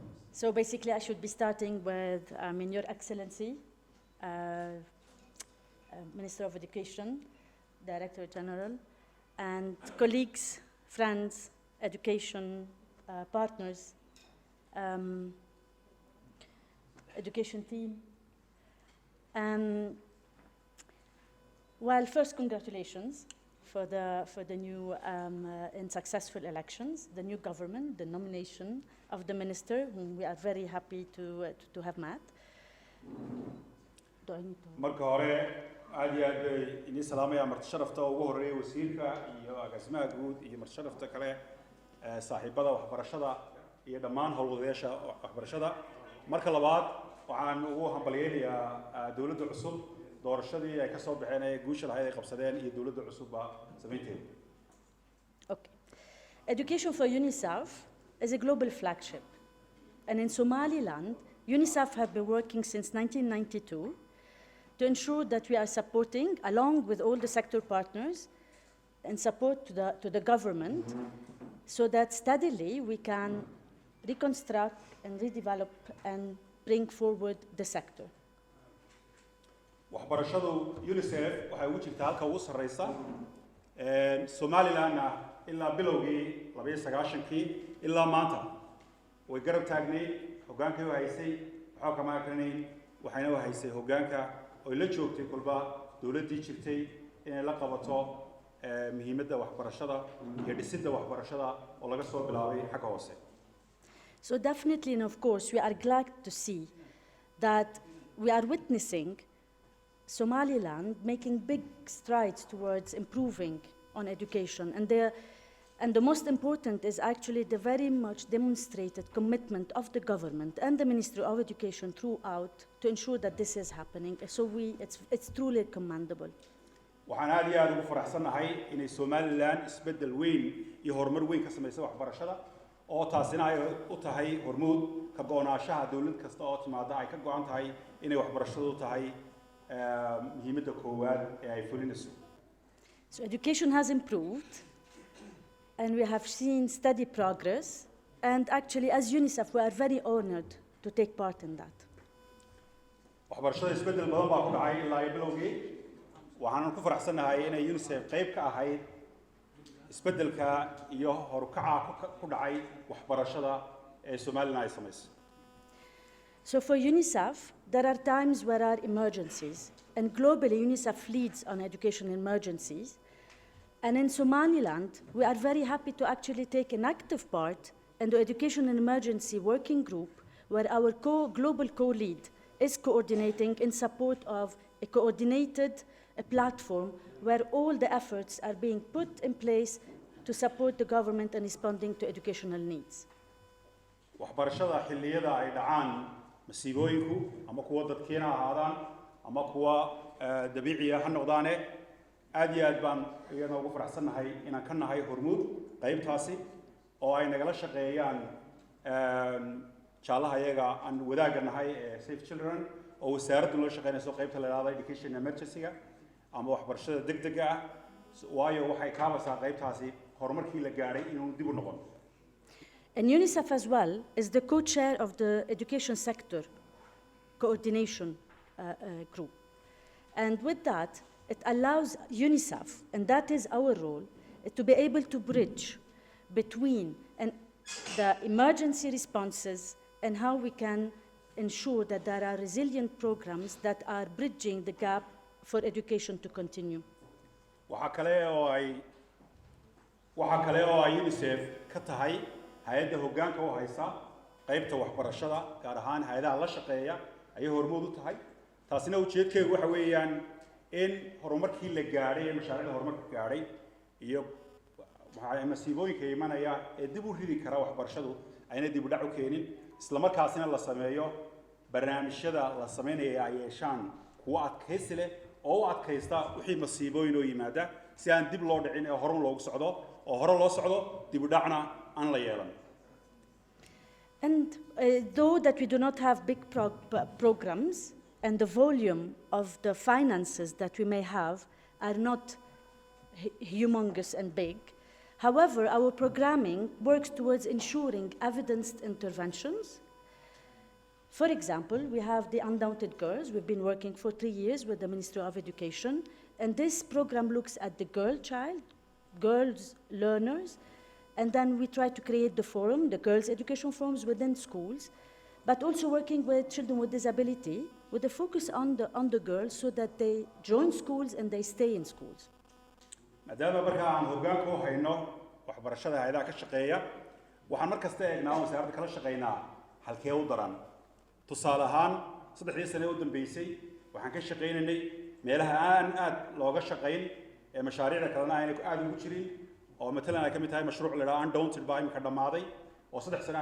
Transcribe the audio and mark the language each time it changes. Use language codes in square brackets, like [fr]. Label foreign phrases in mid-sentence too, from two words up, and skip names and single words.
[en] So basically, I should be starting with, Your Excellency, Minister of Education, Director General, and colleagues, friends, education partners, education team. Well, first, congratulations for the new and successful elections, the new government, the nomination of the minister, whom we are very happy to have met. [so] marka hore aad iyo aad bay idin salaamaya marti sharafta ugu horeeya wasiirka iyo agaasimaha guud iyo marti sharafta kale saaxiibada waxbarashada iyo dhammaan howlgalayaasha waxbarashada marka labaad waxaan ugu hambalyeeyaa dawladda cusub doorashadii ay ka soo baxeen ee guusha lahayd ay qabsadeen iyo dawladda cusubba sameynteeda. [en] Okay. Education for UNICEF is a global flagship, and in Somaliland, UNICEF have been working since 1992 to ensure that we are supporting, along with all the sector partners, and support to the government, so that steadily we can reconstruct and redevelop and bring forward the sector. [so] waxbarashadu UNICEF waxay ugu jirtaa halka ugu sarreysa Somalilandna ilaa bilowgii 1990kii ilaa maanta way garab taagnay hogaankii u haysay waxa kama aqrinay waxayna u haysay hogaanka oo la joogtay kulba dawladdii jirtay inay la qabato muhiimadda waxbarashada iyo dhisidda waxbarashada oo laga soo bilaabay xagga hoose. [en] So definitely, and of course, we are glad to see that we are witnessing Somaliland making big strides towards improving on education. And the most important is actually the very much demonstrated commitment of the government and the Ministry of Education throughout to ensure that this is happening. So it's truly commendable. [so] waxaan aad iyo aad ugu faraxsanahay inay Somaliland isbedel weyn iyo horumar weyn ka sameysay waxbarashada oo taasina ay u tahay hormuud ka go'naanshaha dawlad kasta oo timaada ay ka go'an tahay inay waxbarashadu tahay muhiimadda koowaad ee ay fulinayso. [en] So education has improved, and we have seen steady progress, and actually as UNICEF we are very honored to take part in that. [so] waxbarashada isbedel badan baa ku dhacay ilaa bilowgii waxaan ku faraxsanahay inay UNICEF qayb ka ahayd isbedelka iyo horukaca ku dhacay waxbarashada ee Somaliland ay sameysay. [en] So for UNICEF, there are times where there are emergencies, and globally UNICEF leads on education emergencies. And in Somaliland, we are very happy to actually take an active part in the Education and Emergency Working Group, where our global co-lead is coordinating in support of a coordinated platform where all the efforts are being put in place to support the government in responding to educational needs. [so] waxbarashada xilliyada ay dhacaan masiibooyinku ama kuwa dadkeena ahaadaan ama kuwa dabiiciga ha noqdaane aad iyo aad baan iyana ugu faraxsanahay inaan ka nahay hormuud qaybtaasi oo ay nagala shaqeeyaan jaalaha iyaga aan wadaaga nahay ee Safe Children oo wasaaraddu la shaqeynayso qaybta la yiraahdo [en] Education Emergency- [so] ga ama waxbarashada degdega ah waayo waxay kaabaysaa qaybtaasi horumarkii la gaaray inuu dib u noqon. [en] And UNICEF as well is the co-chair of the education sector coordination group. And with that, it allows UNICEF, and that is our role, to be able to bridge between the emergency responses and how we can ensure that there are resilient programs that are bridging the gap for education to continue. [so] waxa kale oo ay UNICEF ka tahay hay'adda hoggaanka oo haysa qaybta waxbarashada gaar ahaan hay'adaha la shaqeeya ay hormuud u tahay taasina ujeedkeedu waxa weeyaan in horumarkii la gaaray ee mashaariicda horumarka gaaray iyo waxa masiibooyinka imanaya ee dib u ridi kara waxbarashadu ayna dib u dhac u keenin isla markaasina la sameeyo barnaamijyada la sameeynaya ay yeeshaan kuwa adkaysi leh oo u adkaysta wixii masiibooyin oo yimaada si aan dib loo dhicin ee hore loogu socdo oo hore loo socdo dib u dhacna aan la yeelan. [en] And though that we do not have big programs and the volume of the finances that we may have are not humongous and big, however, our programming works towards ensuring evidenced interventions For example, we have the Undaunted Girls. We've been working for 3 years with the Ministry of Education, and this program looks at the girl child, girls learners, and then we try to create the forum, the girls' education forums within schools, but also working with children with disability, with a focus on the girls so that they join schools and they stay in schools. [so] maadaama marka aan hoggaanka u hayno waxbarashada hay'adaha ka shaqeeya waxaan mar kasta eegnaa oo wasaaradda kala shaqeynaa halkee u daran tusaale ahaan 3 sano u dambeysay waxaan ka shaqeynaynay meelaha aan aad looga shaqeyn ee mashaariicda kalena ayna aad ugu jirin oo matalan ay ka mid tahay mashruuc la yiraahdo Undaunted baa imika dhamaaday oo 3 sano